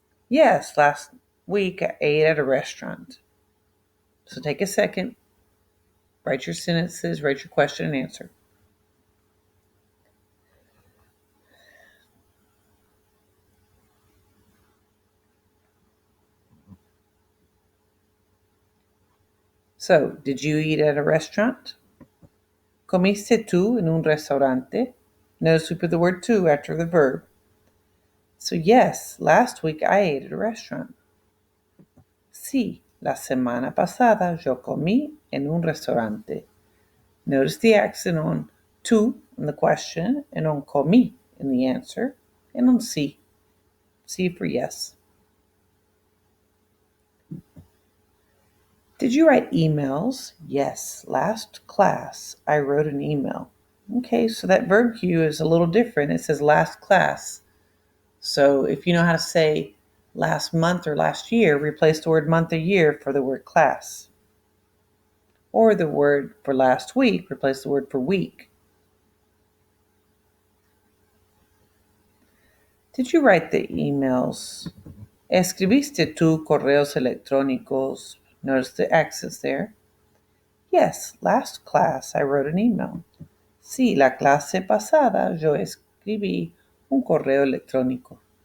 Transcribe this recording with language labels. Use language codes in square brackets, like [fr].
[en] Yes, last week I ate at a restaurant. So take a second, write your sentences, write your question and answer. So, did you eat at a restaurant? [es] ¿Comiste tú en un restaurante? [en] Notice we put the word to after the verb. So yes, last week I ate at a restaurant. [es] Sí, la semana pasada yo comí en un restaurante. [en] Notice the accent on to in the question and on comí in the answer and on sí. Sí for yes. Did you write emails? Yes, last class I wrote an email. Okay, so that verb cue is a little different. It says last class. So if you know how to say last month or last year, replace the word month or year for the word class. Or the word for last week, replace the word for week. Did you write the emails? [es] ¿Escribiste tú correos electrónicos? [en] Notice the accents there. Yes, last class I wrote an email. [es] Sí, la clase pasada yo escribí un correo electrónico.